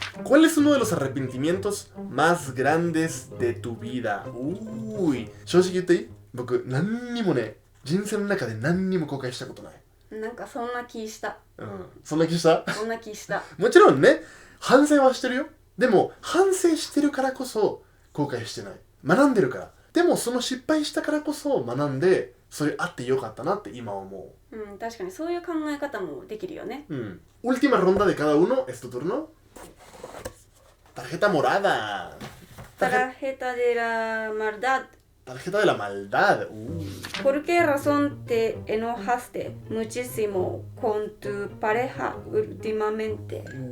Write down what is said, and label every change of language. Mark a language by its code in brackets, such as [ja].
[es] ¿Cuál es uno de los arrepentimientos más grandes de tu vida? Uy. [ja] 正直言っていい？僕何にもね、人生の中で何にも後悔したことない。なんかそんな気した。そんな気した？そんな気した。もちろんね、反省はしてるよ。でも反省してるからこそ後悔してない。学んでるから。でもその失敗したからこそ学んで、それあってよかったなって今思う。確かにそういう考え方もできるよね。 [es] Última ronda de cada uno. ¿Es tu turno? Tarjeta morada. Tarjeta de la maldad. Tarjeta de la maldad. ¿Por qué razón te enojaste muchísimo con tu pareja últimamente?